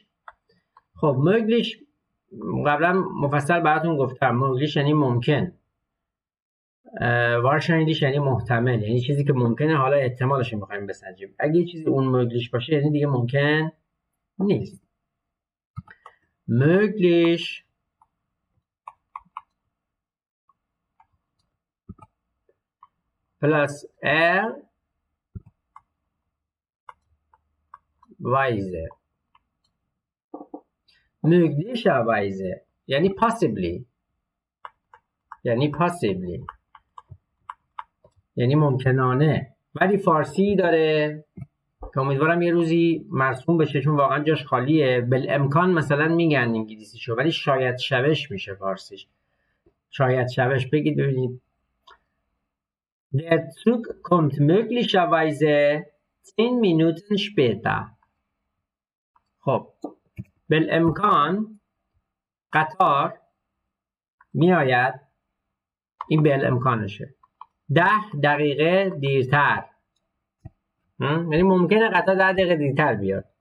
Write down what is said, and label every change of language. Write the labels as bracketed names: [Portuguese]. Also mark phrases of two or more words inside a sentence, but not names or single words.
[Persian] خب möglich قبلا مفصل براتون گفتم. möglich یعنی ممکن. wahrscheinlich یعنی محتمل، یعنی چیزی که ممکنه، حالا احتمالش رو می‌خوایم بسنجیم. اگه چیزی اون möglich باشه یعنی دیگه ممکن نیست. [German] möglich plus weise. [Persian] möglicherweise یعنی possibly. یعنی ممکنانه. ولی فارسی داره که امیدوارم یه روزی مرسوم بشه، چون واقعا جاش خالیه. بالامکان مثلا میگن انگلیسیشو، ولی شاید شوش میشه فارسیش. شاید شوش بگید ببینید. [German] Der Zug kommt möglicherweise 10 Minuten später. [Persian] خب بالامکان قطار میآید. این بالامکانشه. 10 دقیقه دیرتر. یعنی ممکنه قطار 10 دقیقه دیرتر بیاد.